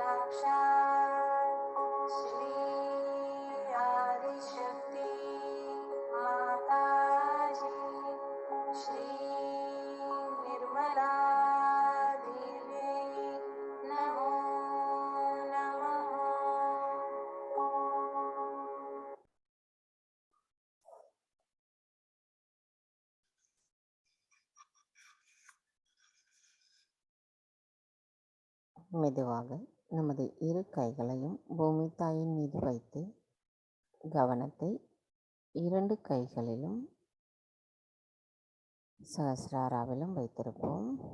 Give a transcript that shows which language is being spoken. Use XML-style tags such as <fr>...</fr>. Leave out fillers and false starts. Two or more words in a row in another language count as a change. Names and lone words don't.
<sa>साक्षात् श्री आदिशक्ति माताजी श्री निर्मला देवी नमो नमः।</sa> <ta>மெதுவாக நமது இரு கைகளையும் பூமி தாயின் மீது வைத்து கவனத்தை இரண்டு கைகளிலும் சஹஸ்ராராவிலும் வைத்திருப்போம்.</ta>